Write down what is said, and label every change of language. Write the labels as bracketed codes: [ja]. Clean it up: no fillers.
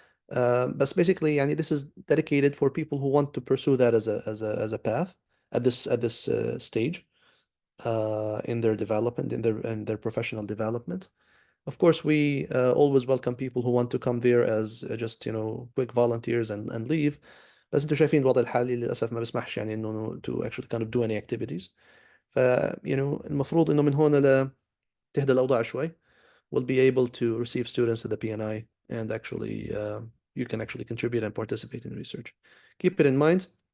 [en] But basically, يعني, this is dedicated for people who want to pursue that as a path at this stage in their development, in their professional development. Of course, we always welcome people who want to come there as just quick volunteers and leave. [ar] بس انتوا شايفين الوضع الحالي للاسف ما بيسمحش يعني انه [en] to actually kind of do any activities. [ar] ف المفروض انه من هون تهدى الاوضاع شوي. [en] We'll be able to receive students at the PNI and actually you can actually contribute and participate in research. Keep it in mind.